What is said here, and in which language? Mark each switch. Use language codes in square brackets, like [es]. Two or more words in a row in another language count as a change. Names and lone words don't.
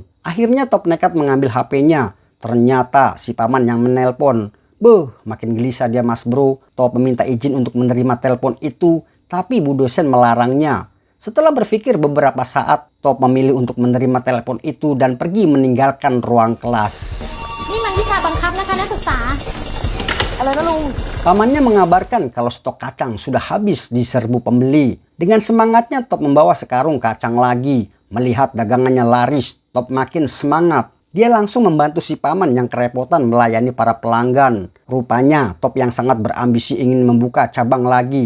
[id] Akhirnya Top nekat mengambil HP-nya. Ternyata si paman yang menelpon. Makin gelisah dia mas bro. Top meminta izin untuk menerima telepon itu, tapi bu dosen melarangnya. Setelah berpikir beberapa saat, Top memilih untuk menerima telepon itu dan pergi meninggalkan ruang kelas. [th] นี่มันวิชาบังคับนะคะนักศึกษา อะไรนะลุง [id] Pamannya mengabarkan kalau stok kacang sudah habis di serbu pembeli. Dengan semangatnya Top membawa sekarung kacang lagi. Melihat dagangannya laris, Top makin semangat. Dia langsung membantu si paman yang kerepotan melayani para pelanggan. Rupanya Top yang sangat berambisi ingin membuka cabang lagi.